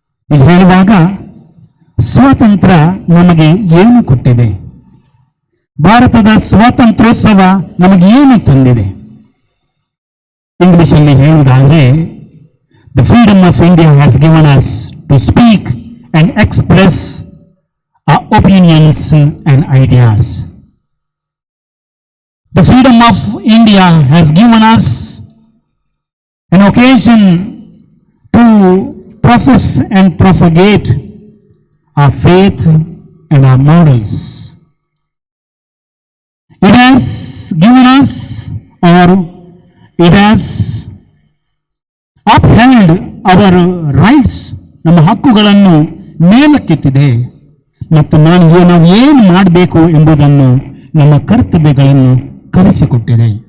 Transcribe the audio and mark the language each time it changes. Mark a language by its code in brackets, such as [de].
[kn] ಇಲ್ಲಿ ಹೇಳುವಾಗ ಸ್ವಾತಂತ್ರ್ಯ ನಮಗೆ ಏನು ಕೊಟ್ಟಿದೆ, ಭಾರತದ ಸ್ವಾತಂತ್ರ್ಯೋತ್ಸವ ನಮಗೆ ಏನು ತಂದಿದೆ? ಇಂಗ್ಲಿಷಲ್ಲಿ ಹೇಳುವುದಾದರೆ, [en] The freedom of India has given us to speak and express our opinions and ideas. The freedom of India has given us an occasion to profess and propagate our faith and our morals. It has given us, or it has upheld our rights, [kn] ನಮ್ಮ ಹಕ್ಕುಗಳನ್ನು ಮೇಲಕ್ಕೆತ್ತಿದೆ ಮತ್ತು ನಾವು ಏನು ಮಾಡಬೇಕು ಎಂಬುದನ್ನು, ನಮ್ಮ ಕರ್ತವ್ಯಗಳನ್ನು ಕಲಿಸಿಕೊಟ್ಟಿದೆ.